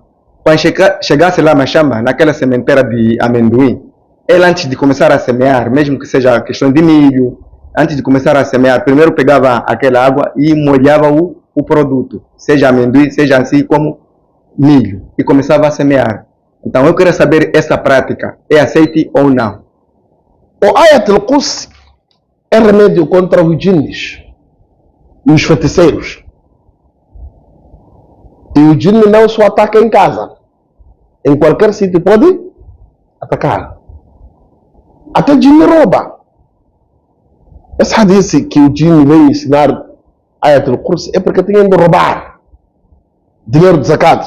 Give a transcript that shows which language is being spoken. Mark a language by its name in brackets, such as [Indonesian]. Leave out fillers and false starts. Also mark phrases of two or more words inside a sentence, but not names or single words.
[Portuguese] Quando chegasse lá a Machamba, naquela sementeira de amendoim, ela antes de começar a semear, mesmo que seja questão de milho, antes de começar a semear, primeiro pegava aquela água e molhava o produto, seja amendoim, seja assim como milho, e começava a semear. Então eu queria saber essa prática, é aceite ou não? O Ayat al-Kursi é remédio contra os jinnis. e os feiticeiros. E o djinn não só ataca em casa. Em qualquer sítio pode atacar. Até o djinn rouba. Esse hadith que o djinn veio ensinar Ayatul Kursi é porque tinha de roubar dinheiro de zakat.